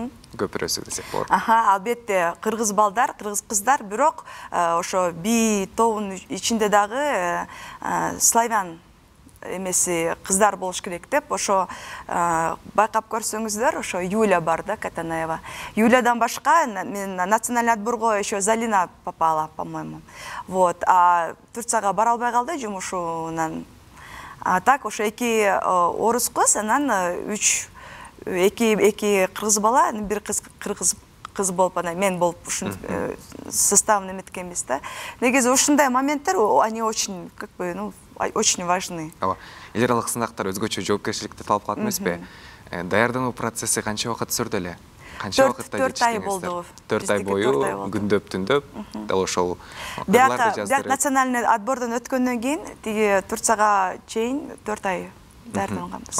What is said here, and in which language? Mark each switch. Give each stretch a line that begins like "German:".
Kyrgyz: Көпүрөсү десек болот. Албетте кыргыз балдар, кыргыз кыздар, бирок ошо би тобунун ичинде дагы славян эмеси кыздар болуш керек деп, ошо байкап көрсөңүздөр, ошо Юля бар да, Катанаева. Юлядан башка мен национальный отборго
Russian: еще Залина попала, по-моему.
Kyrgyz: Вот, а Турцияга бара албай калды жумушунан. А так ошо 2 орус кыз, анан 2 кыргыз бала, бир кыз болуп, анан мен болуп ушун составын эметкенбиз да. Негизи ушундай моменттер,
Russian: они очень, как бы, очень важны.
Kyrgyz: Эл аралык сынактар өзгөчө жоопкерчиликти талап кылат эмеспи? Даярдануу процесси канча убакыт сүрдү эле? Канча убакытта жетиштиңиздер? 4 ай болду. 4 ай бою күндөп түндөп, дал ошол Бияк национальный отбордон өткөндөн кийин тиги Турцияга чейин 4 ай даярданганбыз.